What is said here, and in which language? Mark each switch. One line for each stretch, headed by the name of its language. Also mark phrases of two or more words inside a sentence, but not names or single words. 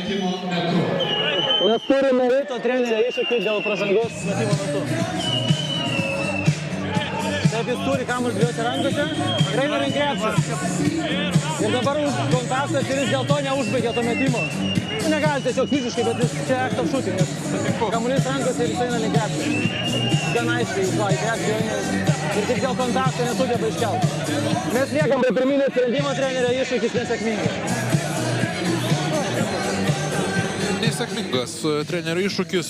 Lithuanian: Mes turime Ryto trenerio iššūkį dėl pražangos metimo metu. Taip, jis turi kamuolį dviejose rankose, eina link krepšio. Ir dabar kontaktas ir jis dėl to neužbaigė to metimo. Negali tiesiog fiziškai, bet jis čia
English: act of shooting,
Lithuanian: nes kamuolys rankose ir jis eina link krepšio. Gan aiškiai, į krepšio eina ir tik dėl kontakto nesugeba iškelti. Mes liekam prie pirminio sprendimo, trenerio iššūkis nesėkmingas. Nesėkmingas trenerio iššūkis.